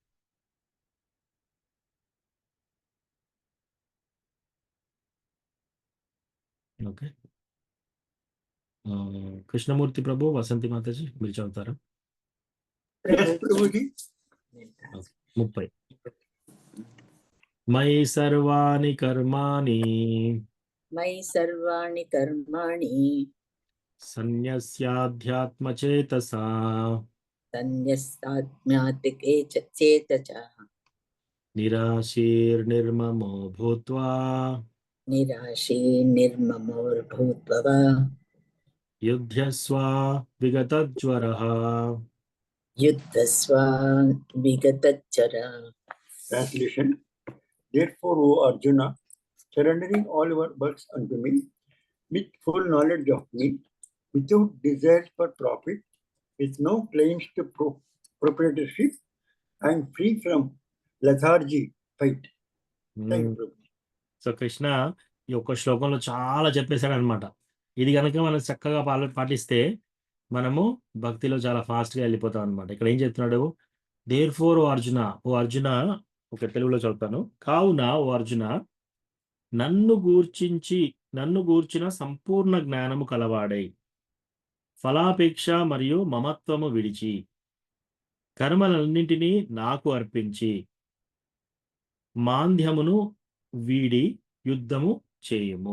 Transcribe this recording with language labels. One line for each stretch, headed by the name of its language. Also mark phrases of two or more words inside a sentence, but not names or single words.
Telugu: ఓకే, కృష్ణమూర్తి ప్రభు, వసంతి మాతాజీ మీరు చదువుతారా? ప్రభుజీ 30.
Sanskrit: మయి సర్వాణి కర్మాణి మయి సర్వాణి కర్మాణి సన్యస్యాధ్యాత్మచేతసా సన్యస్తాత్మ్యాతికే చేతచ నిరాశీర్నిర్మమో భూత్వా నిరాశీ నిర్మమోర్భూత్వః యుధ్యస్వ విగతజ్వరః. యుద్ధస్వ విగతజ్వర.
English: Translation. Therefore, O Arjuna, surrendering all your works unto me, with full knowledge of me, without desires for profit, with no claims to proprietorship, and free from lethargy, fight. Thank you, Prabhu.
Telugu: సో కృష్ణ ఈ ఒక్క శ్లోకంలో చాలా చెప్పేశాడు అనమాట. ఇది కనుక మనం చక్కగా పాటిస్తే మనము భక్తిలో చాలా ఫాస్ట్గా వెళ్ళిపోతాం అనమాట. ఇక్కడ ఏం చెప్తున్నాడు,
English: Therefore O Arjuna,
Telugu: ఓ అర్జున, ఒక తెలుగులో చదువుతాను, కావున ఓ అర్జున, నన్ను గూర్చిన సంపూర్ణ జ్ఞానము కలవాడై, ఫలాపేక్ష మరియు మమత్వము విడిచి, కర్మలన్నింటినీ నాకు అర్పించి, మాంద్యమును వీడి యుద్ధము చేయుము.